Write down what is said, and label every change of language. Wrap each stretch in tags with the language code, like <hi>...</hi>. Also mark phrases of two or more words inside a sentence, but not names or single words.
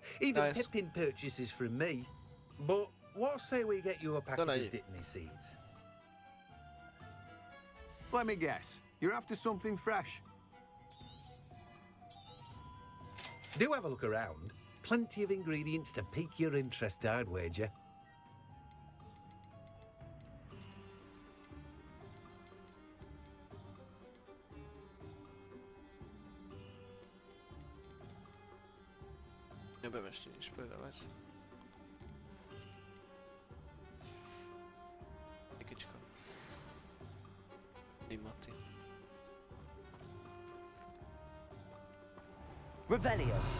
<en>Even Pippin purchases from me. But what say we get you a packet of Dittany seeds? Let me guess. You're after something fresh. Do have a look around. Plenty of ingredients to pique your interest, I'd wager.</en> <pl>Nie będę jeszcze nic sprzedawać. Jakieczko. Dimoty. Revelio.</pl>